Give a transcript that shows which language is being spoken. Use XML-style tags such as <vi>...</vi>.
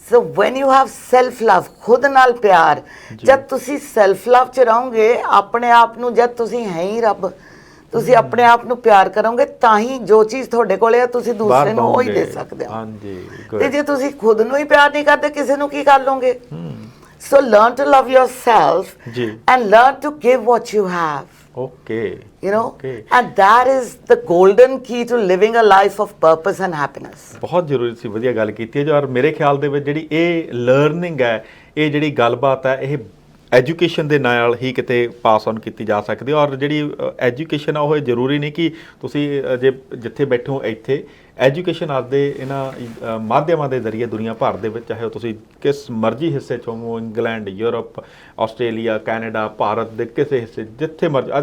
<en>so when you have self love,</en> <pa>ਖੁਦ ਨਾਲ ਪਿਆਰ, ਜਦ ਤੁਸੀਂ ਸੈਲਫ ਲਵ ਚ ਰਹੋਗੇ, ਆਪਣੇ ਆਪ ਨੂੰ, ਜਦ ਤੁਸੀਂ ਹੈ ਹੀ ਰੱਬ, ਤੁਸੀਂ ਆਪਣੇ ਆਪ ਨੂੰ ਪਿਆਰ ਕਰੋਗੇ ਤਾਂ ਹੀ ਜੋ ਚੀਜ਼ ਤੁਹਾਡੇ ਕੋਲ ਹੈ ਤੁਸੀਂ ਦੂਸਰੇ ਨੂੰ ਉਹ ਹੀ ਦੇ ਸਕਦੇ ਹੋ। ਹਾਂਜੀ ਤੇ ਜੇ ਤੁਸੀਂ ਖੁਦ ਨੂੰ ਹੀ ਪਿਆਰ ਨਹੀਂ ਕਰਦੇ, ਕਿਸੇ ਨੂੰ ਕੀ ਕਰ ਲੋਗੇ?</pa> <en>so learn to love yourself</en> <pa>ਜੀ।</pa> <en>and learn to give what you have, okay you know, Okay. and that is the golden key to living a life of purpose and happiness.</en> <pa>ਬਹੁਤ ਜ਼ਰੂਰੀ ਸੀ, ਵਧੀਆ ਗੱਲ ਕੀਤੀ ਹੈ ਜੀ। ਔਰ ਮੇਰੇ ਖਿਆਲ ਦੇ ਵਿੱਚ ਜਿਹੜੀ ਇਹ ਲਰਨਿੰਗ ਹੈ, ਇਹ ਜਿਹੜੀ ਗੱਲਬਾਤ ਹੈ, ਇਹ ਐਜੂਕੇਸ਼ਨ ਦੇ ਨਾਲ ਹੀ ਕਿਤੇ ਪਾਸ ਔਨ ਕੀਤੀ ਜਾ ਸਕਦੀ ਹੈ। ਔਰ ਜਿਹੜੀ ਐਜੂਕੇਸ਼ਨ ਆ ਉਹ ਜ਼ਰੂਰੀ ਨਹੀਂ ਕਿ ਤੁਸੀਂ ਜੇ ਜਿੱਥੇ ਬੈਠੇ ਹੋ ਇੱਥੇ ਐਜੂਕੇਸ਼ਨ ਆਪਦੇ ਇਹਨਾਂ ਮਾਧਿਅਮਾਂ ਦੇ ਜ਼ਰੀਏ ਦੁਨੀਆ ਭਰ ਦੇ ਵਿੱਚ, ਚਾਹੇ ਉਹ ਤੁਸੀਂ ਕਿਸ ਮਰਜ਼ੀ ਹਿੱਸੇ 'ਚ ਹੋਵੋ, England, Europe, Australia, Canada, Bharat ਦੇ ਕਿਸੇ ਹਿੱਸੇ, ਜਿੱਥੇ ਮਰਜ਼ੀ।</pa>